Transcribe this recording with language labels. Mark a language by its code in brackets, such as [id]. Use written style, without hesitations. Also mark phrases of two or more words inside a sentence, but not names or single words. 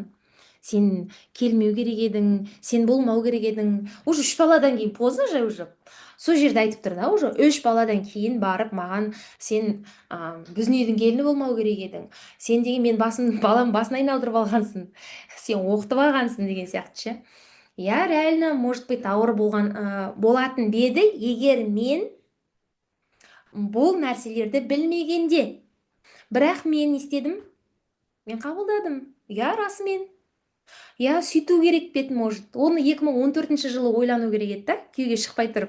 [kk] Сен келмеу керек едің, сен болмау керек едің. Уже 3 баладан кейін [ru] поздно же уже. [kk] Сол жерде айтып тұр да, уже 3 баладан кейін барып маған сен біздің үйдің келіні болмау керек едің. Сен деген мен балам басын айналдырып алғансың. Сен оқытып алғансың деген сияқты ше. [ru] Я реально, может быть, [kk] ауыр болатын беді, егер мен бұл нәрселерді білмегенде. Бірақ мен істедім, мен қабылдадым. Я расымен. Я сөйту керек пе еді, может. Оны 2014 жылы ойлану керек еді да, күйеуге шықпай тұрып.